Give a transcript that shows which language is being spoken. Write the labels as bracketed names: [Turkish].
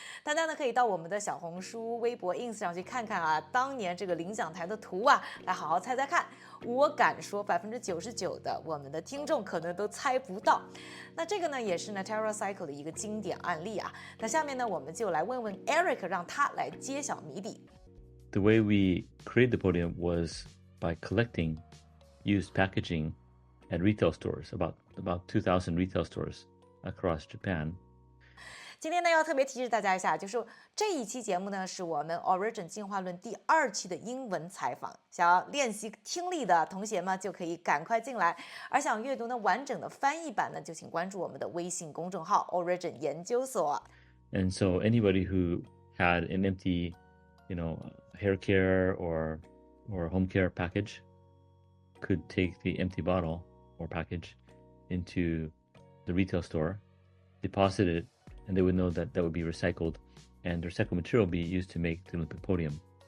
[Chinese] 大家呢可以到我们的小红书、微博、ins 上去看看当年这个领奖台的图来好好猜猜看。我敢说99%的我们的听众可能都猜不到。那这个呢也是呢 TerraCycle 的一个经典案例那下面呢我们就来问问 Eric， 让他来揭晓谜底。 [English] the way we created the podium was by collecting used packaging at retail stores, about 2,000 retail stores across Japan. [Chinese] 今天呢要特别提示大家一下，就是这一期节目呢是我们 Origin 进化论第2期的英文采访，想要练习听力的同学们就可以赶快进来，而想阅读呢完整的翻译版呢，就请关注我们的微信公众号 Origin 研究所。 [English] And so anybody who had an empty, hair care or home care package could take the empty bottle or package into the retail store, deposit it, and they would know that that would be recycled, and the recycled material would be used to make the Olympic podium.